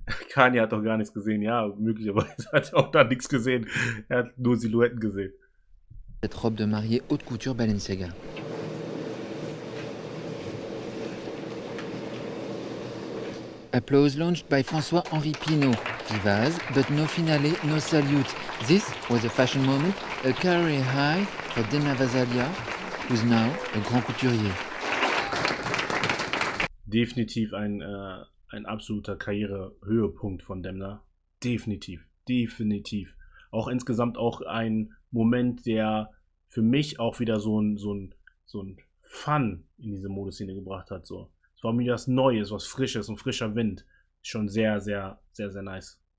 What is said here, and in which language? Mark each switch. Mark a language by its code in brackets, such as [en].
[de] Kanye hat doch gar nichts gesehen. Ja, möglicherweise hat er auch da nichts gesehen. Er hat nur Silhouetten gesehen. [fr] Cette robe de mariée haute couture Balenciaga. [en] Applause launched by François-Henri Pinault. Vivaz, but no finale, no salute. This was a fashion moment, a career high for Demna Gvasalia, who's now a grand couturier. [de] Definitiv ein absoluter Karrierehöhepunkt von Demna. Definitiv. Auch insgesamt auch ein Moment, der für mich auch wieder so ein Fun in diese Modeszene gebracht hat. So. Es war mir was Neues, was Frisches, ein frischer Wind. Schon sehr, sehr, sehr, sehr nice.